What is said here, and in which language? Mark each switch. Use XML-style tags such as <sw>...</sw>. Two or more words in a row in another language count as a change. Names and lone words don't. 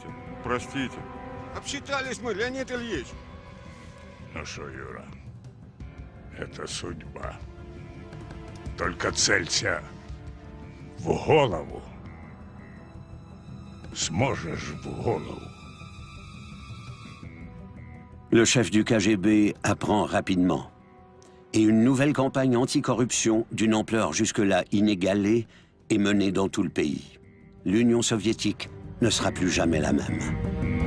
<ru>Простите. Обсчитались мы, Леонид Ильич. Ну что, Юра, это судьба. Только целься в голову. Сможешь в голову.</ru> <fr>Le chef du KGB apprend rapidement. Et une nouvelle campagne anticorruption d'une ampleur jusque-là inégalée est menée dans tout le pays. L'Union soviétique ne sera plus jamais la même.</fr>